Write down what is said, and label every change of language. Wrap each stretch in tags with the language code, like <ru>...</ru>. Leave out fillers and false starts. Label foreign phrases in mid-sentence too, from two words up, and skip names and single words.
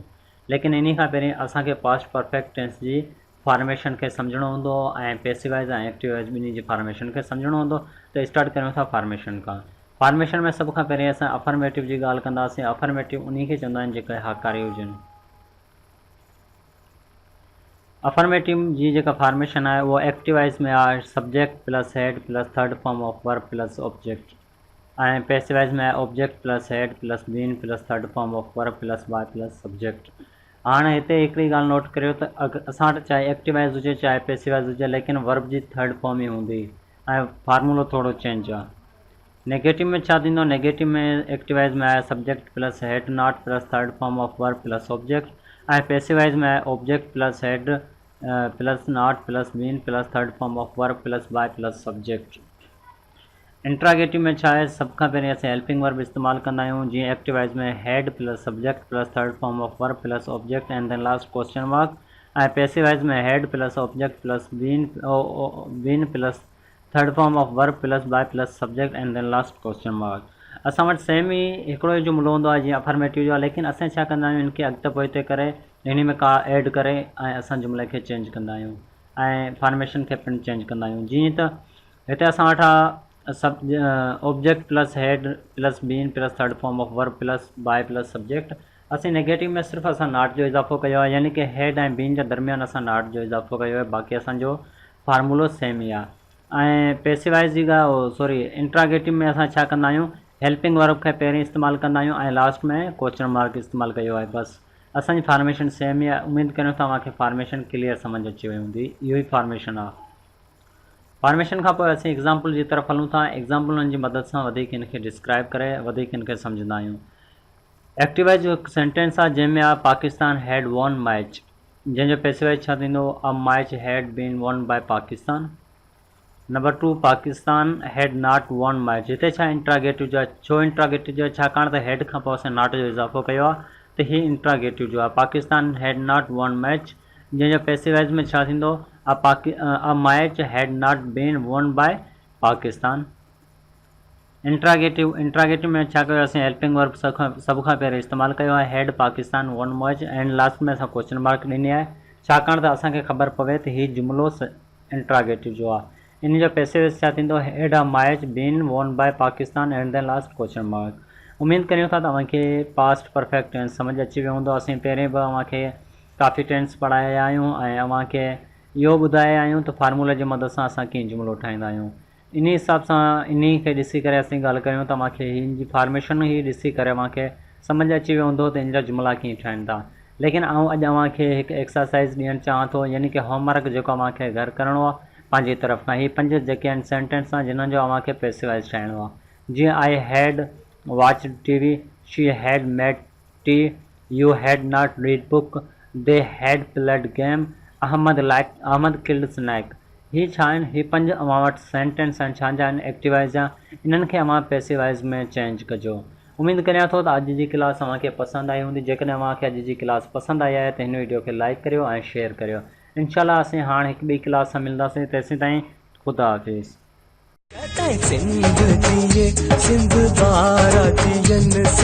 <sd>लेकिन इन खां पहिरीं असांखे</sd> <en>past perfect tense</en> <sd>जी फॉर्मेशन खे सम्झणो हूंदो ऐं पैसिवाइज़ ऐं एक्टिवाइज़ ॿिन्ही जी फॉर्मेशन खे सम्झणो हूंदो. त स्टार्ट करियूं था फॉर्मेशन खां. फॉर्मेशन में सभ खां पहिरीं असां अफर्मेटिव जी ॻाल्हि कंदासीं. अफर्मेटिव उन खे चवंदा आहिनि जेके हाकारी हुजनि. अफर्मेटिव जी जेका फॉर्मेशन आहे उहा एक्टिवाइज़ में आहे</sd> <en>subject plus had plus third form of verb plus object,</en> <sd>ऐं पैसिवाइज़ में आहे</sd> <en>object plus had plus been plus third form of verb plus by plus subject.</en> <sd>हाणे हिते हिकिड़ी ॻाल्हि नोट करियो त असां वटि चाहे एक्टिवाइज़ हुजे चाहे पैसिवाइज़ हुजे, लेकिन वर्ब जी</sd> <en>third form</en> <sd>ई हूंदी ऐं फार्मूलो थोरो चेंज आहे. नेगेटिव में छा थींदो? नेगेटिव में एक्टिवाइज़ में आहे</sd> <en>subject plus had not plus third form of verb plus object,</en> <sd>ऐं पैसिवाइज़ में आहे</sd> <en>object plus had plus not plus been plus third form of verb plus by plus subject.</en> <sd>इंट्रागेटिव में छा आहे? सभ खां पहिरीं असीं</sd> <en>helping verb</en> <sd>इस्तेमालु कंदा आहियूं. जीअं एक्टिवाइज़ में</sd> <en>had plus subject plus third form of verb plus object and then last question mark,</en> <sd>ऐं पैसिवाइज़ में</sd> <en>had plus object plus been plus third form of verb plus by plus subject and then last question mark.</en> <sd>असां वटि सेम ई हिकिड़ो ई जुमिलो हूंदो आहे जीअं अफर्मेटिव जो आहे, लेकिन असां छा कंदा आहियूं, इनखे अॻिते पोइते करे हिन में का ऐड करे ऐं असां जुमिले खे चेंज कंदा आहियूं ऐं फॉर्मेशन खे पिणु चेंज कंदा आहियूं. जीअं त हिते असां वटि आहे</sd> <en>object plus had plus been plus third form of verb plus by plus subject.</en> <sd>असीं नेगेटिव में सिर्फ़ु असां नॉट जो इज़ाफ़ो कयो आहे, यानी कि हेड ऐं बीन जे दरमियान असां नॉट जो इज़ाफ़ो कयो आहे. बाक़ी असांजो फार्मूलो सेम ई आहे. ऐं पैसिवाइज़ जी ॻाल्हि इंट्रागेटिव में असां छा कंदा आहियूं,</sd> <en>helping verb</en> <sd>खे पहिरीं इस्तेमालु कंदा आहियूं ऐं लास्ट में</sd> <en>question mark</en> <sd>इस्तेमालु कयो आहे. बसि असांजी फॉर्मेशन सेम ई आहे. उमेदु करियूं था तव्हांखे फॉर्मेशन क्लियर सम्झ अची वई हूंदी. इहो ई फॉर्मेशन आहे. फॉर्मेशन खां पोइ असीं एग्ज़ाम्पल जी तरफ़ हलूं था. एग्ज़ाम्पलनि जी मदद सां वधीक हिनखे डिस्क्राइब करे वधीक हिनखे सम्झंदा आहियूं. एक्टिवाइज़ जो हिकु सेंटेंस आहे जंहिंमें आहे</sd> <en>Pakistan had won match,</en> <sd>जंहिंजो पैसिवाइज़ छा थींदो?</sd> <en>a match had been won by Pakistan. Number 2, Pakistan had not won match.</en> <sd>हिते छा इंट्रागेटिव जो आहे? छो इंट्रागेटिव जो आहे? छाकाणि त हेड खां पोइ असां नॉट जो इज़ाफ़ो कयो आहे, त हीअ इंट्रागेटिव जो आहे.</sd> <en>Pakistan had not won match,</en> <sd>जंहिंजो पैसिवाइज़ में छा थींदो?</sd> <en>a match had not been won by Pakistan.</en> <sd>इंट्रागेटिव में छा कयो? असीं</sd> <en>helping verb</en> <sd>सभ खां पहिरीं इस्तेमालु कयो आहे</sd> <en>had Pakistan won match, and last</en> <sd>में असां</sd> <en>question mark</en> <sd>ॾिनी आहे, छाकाणि त असांखे ख़बर पवे त हीउ जुमिलो इंट्रागेटिव जो आहे. इन जो पैसिवाइज़ छा थींदो?</sd> <en>had a match been won by Pakistan and then last question mark.</en> <sd>उमेदु करियूं था तव्हांखे</sd> <en>past perfect tense</en> <sd>सम्झ अची वियो हूंदो. असीं पहिरें बि अव्हांखे काफ़ी टेंस पढ़ाया आहियूं ऐं अव्हांखे इहो ॿुधाया आहियूं त फार्मूले जी मदद सां असां कीअं जुमिलो ठाहींदा आहियूं. इन हिसाब सां इन खे ॾिसी करे असीं ॻाल्हि कयूं त तव्हांखे हिन जी फॉर्मेशन ई ॾिसी करे अव्हांखे सम्झ अची वियो हूंदो त इन जा जुमिला कीअं ठाहिनि था. लेकिन आउं अॼु अव्हांखे हिकु एक्सरसाइज़ ॾियणु चाहियां थो, यानी कि होमवर्क जेको अव्हांखे घरु करिणो आहे पंहिंजी तरफ़ खां. हीअ 5 जेके आहिनि सेंटेंस आहे जिन्हनि जो अव्हांखे पैसिवाइज़ ठाहिणो आहे.</sd> <en>जीअं I had watch TV, she had made tea, you had not read book, they had played game, Ahmad killed snake.</en> <sd>हीअ छा आहिनि? हीअ 5 अव्हां वटि सेंटेंस आहिनि. छाजा आहिनि? एक्टिवाइज़ जा. इन्हनि खे अव्हां पैसिवाइज़ में चेंज कजो. उमेदु करियां थो त अॼु जी क्लास अव्हांखे पसंदि आई हूंदी. जेकॾहिं अव्हांखे अॼु जी क्लास पसंदि आई आहे त हिन वीडियो खे लाइक करियो ऐं शेयर करियो. इंशाल्लाह असीं हाणे हिकु ॿी क्लास सां मिलंदासीं. तेसीं ताईं ख़ुदा हाफ़िज़.</sd>